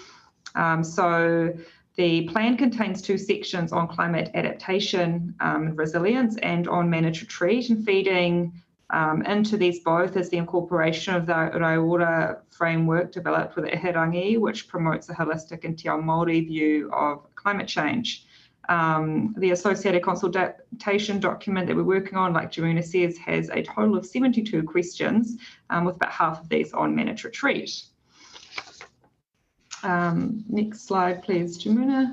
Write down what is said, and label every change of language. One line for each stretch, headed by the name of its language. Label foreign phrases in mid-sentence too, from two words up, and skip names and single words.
English: So the plan contains 2 sections on climate adaptation and resilience and on managed retreat, and feeding into these both is the incorporation of the Raiora framework developed with Ihirangi, which promotes a holistic and
Māori: te ao Māori
English: view of climate change. The associated consultation document that we're working on, like Jamuna says, has a total of 72 questions, with about half of these on managed retreat. Next slide, please, Jamuna.